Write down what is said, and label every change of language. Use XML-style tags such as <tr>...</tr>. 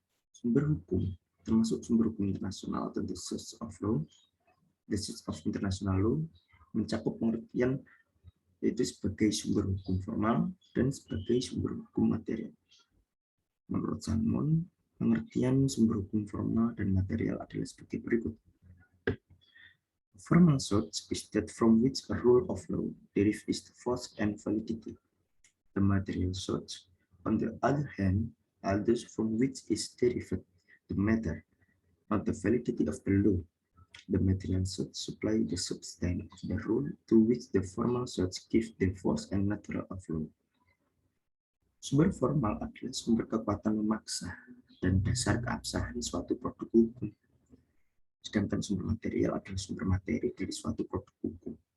<id>Sumber hukum termasuk sumber hukum internasional atau</id> <en>the source of law, the source of international law</en> <id>mencakup pengertian yaitu sebagai sumber hukum formal dan sebagai sumber hukum material. Menurut Salmon, pengertian sumber hukum formal dan material adalah sebagai berikut.</id> <en>Formal source is that from which a rule of law derives its force and validity. The material source, on the other hand, are those from which is derived the matter, not the validity of the law. The material source supply the substance of the rule to which the formal source gives the force and natural of law.</en> <id>Sumber formal adalah sumber kekuatan memaksa dan dasar keabsahan suatu produk hukum. Sedangkan sumber material adalah sumber materi dari suatu produk hukum.</id>